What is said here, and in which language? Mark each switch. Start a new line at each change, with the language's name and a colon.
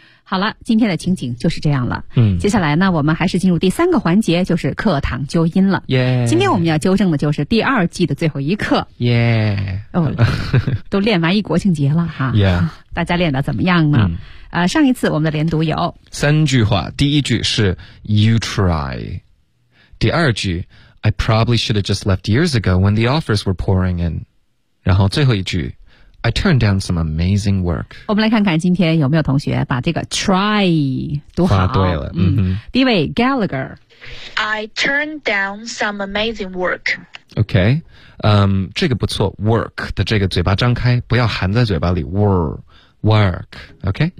Chinese: 好了，今天的情景就是这样了。嗯，接下来呢，我们还是进入第三个环节，就是课堂纠音了。耶、yeah. ！今天我们要纠正的就是第二季的最后一课。耶、yeah. ！哦，都练完一国庆节了哈。耶、yeah. ！大家练得怎么样呢？上一次我们的连读有
English: 三句话，第一句是 You try，第二句 I probably should have just left years ago when the offers were pouring in，然后最后一句。 I turned down some amazing work.
Chinese: 我们来看看今天有没有同学把这个 try 读好。发对了，嗯哼。第一位 Gallagher.
English: I turned down some amazing work.
Chinese: OK, 这个不错 ,work 的这个嘴巴张开不要含在嘴巴里 ,work,OK?、Okay?